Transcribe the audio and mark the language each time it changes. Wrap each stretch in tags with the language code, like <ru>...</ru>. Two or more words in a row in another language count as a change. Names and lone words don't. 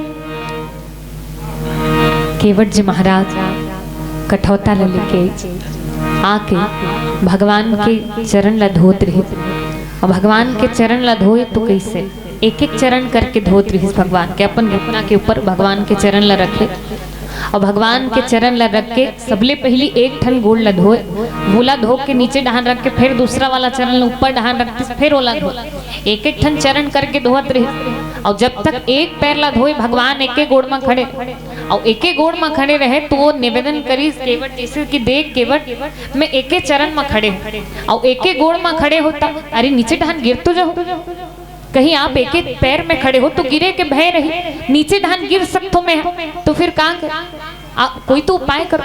<hne>केवट जी महाराज कठौता ले लेके आके भगवान के चरण ला धोत रहे। और भगवान के चरण ला धोए तो कैसे, एक एक चरण करके धोत रही भगवान के। अपन घुटना के ऊपर भगवान के चरण ला रखे और भगवान के चरण ला रख के सबले पहली एक ठन गोड़ ला धोए, गोला धो के नीचे डहान रख के फिर दूसरा वाला चरण ऊपर डहान रख के फिर ओला धो, एक एक ठन चरण करके धोत रहे। और जब तक एक पैर ला धोए भगवान एक एक गोड़ में खड़े, और एक एक गोड़ में खड़े रहे तो वो निवेदन करी केवट जैसे कि देख केवट मैं एक एक चरण में खड़े और एक एक गोड़ में खड़े होता, अरे नीचे डहान गिर तो जाओ, कहीं आप एक एक पैर में खड़े हो तो गिरे के भय रही, नीचे ढान गिर सकते मैं तो फिर कहाँ कोई तो उपाय करो।</hne>